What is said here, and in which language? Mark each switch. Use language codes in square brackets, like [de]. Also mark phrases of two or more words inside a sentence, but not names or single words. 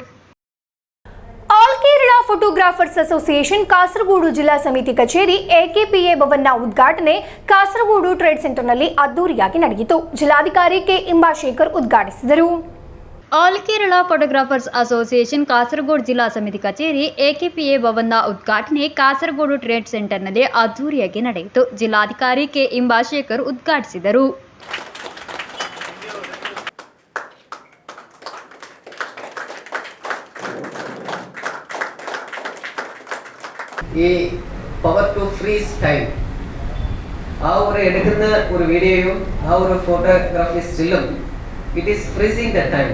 [kn] ಆಲ್ ಕೇರಳ ಫೋಟೋಗ್ರಾಫರ್ಸ್ ಅಸೋಸಿಯೇಷನ್ ಕಾಸರಗೋಡು ಜಿಲ್ಲಾ ಸಮಿತಿ ಕಚೇರಿ ಎಕೆಪಿಎ ಭವನ್ನ ಉದ್ಘಾಟನೆ ಕಾಸರಗೋಡು ಟ್ರೇಡ್ ಸೆಂಟರ್ನಲ್ಲಿ ಅದ್ದೂರಿಯಾಗಿ ನಡೆಯಿತು. ಜಿಲ್ಲಾಧಿಕಾರಿ ಕೆ ಇಂಬಾಶೇಖರ್ ಉದ್ಘಾಟಿಸಿದರು. ಆಲ್ ಕೇರಳ ಫೋಟೋಗ್ರಾಫರ್ಸ್ ಅಸೋಸಿಯೇಷನ್ ಕಾಸರಗೋಡು ಜಿಲ್ಲಾ ಸಮಿತಿ ಕಚೇರಿ ಎಕೆಪಿಎ ಭವನ್ನ ಉದ್ಘಾಟನೆ ಕಾಸರಗೋಡು ಟ್ರೇಡ್ ಸೆಂಟರ್ನಲ್ಲಿ ಅದ್ದೂರಿಯಾಗಿ ನಡೆಯಿತು. ಜಿಲ್ಲಾಧಿಕಾರಿ ಕೆ ಇಂಬಾಶೇಖರ್ ಉದ್ಘಾಟಿಸಿದರು. [ml] ഈ [en] power to freeze time, [ml] ആ ഒരു എടുക്കുന്ന ഒരു വീഡിയോയും ആ ഒരു [en] photography still it is freezing the time.